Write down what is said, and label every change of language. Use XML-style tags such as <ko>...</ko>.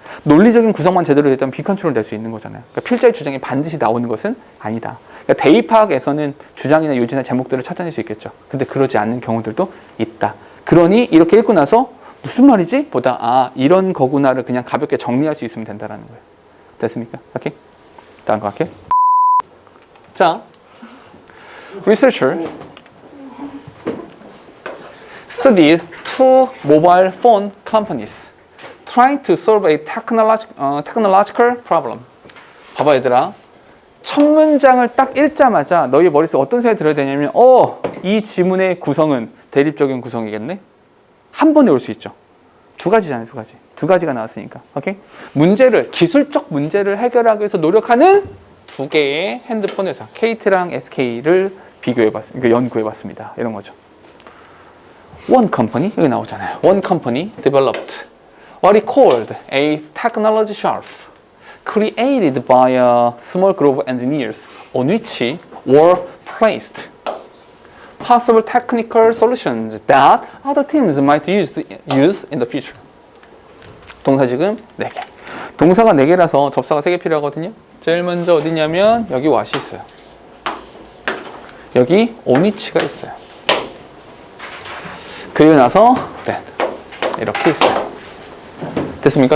<ko>논리적인 구성만 제대로 됐다면 빈칸 추론을 낼 수 있는 거잖아요. 그러니까 필자의 주장이 반드시 나오는 것은 아니다. 그러니까 대입학에서는 주장이나 요지나 제목들을 찾아낼 수 있겠죠. 근데 그러지 않는 경우들도 있다. 그러니 이렇게 읽고 나서 무슨 말이지? 보다 이런 거구나를 그냥 가볍게 정리할 수 있으면 된다는 거예요. 됐습니까? 오케이? 다음 거 할게요.</ko> <en>자, researcher studied two mobile phone companies trying to solve a technological problem.</en> <ko>봐봐 얘들아. 첫 문장을 딱 읽자마자 너희 머릿속에 어떤 생각이 들어야 되냐면 이 지문의 구성은 대립적인 구성이겠네? 한 번에 올 수 있죠. 두 가지잖아요, 두 가지. 두 가지가 나왔으니까. 오케이? 기술적 문제를 해결하기 위해서 노력하는 두 개의 핸드폰 회사, KT랑 SK를 비교해봤습니다. 연구해봤습니다. 이런 거죠.</ko> <en>One company,</en> <ko>여기 나오잖아요.</ko> <en>One company developed what he called a technology shelf created by a small group of engineers on which were placed possible technical solutions that other teams might use in the future.</en> <ko>동사 지금 4개. 동사가 4개라서 접사가 3개 필요하거든요. 제일 먼저 어디냐면 여기 what이 있어요. 여기 on which가 있어요. 그리고 나서 이렇게 있어요. 됐습니까?</ko>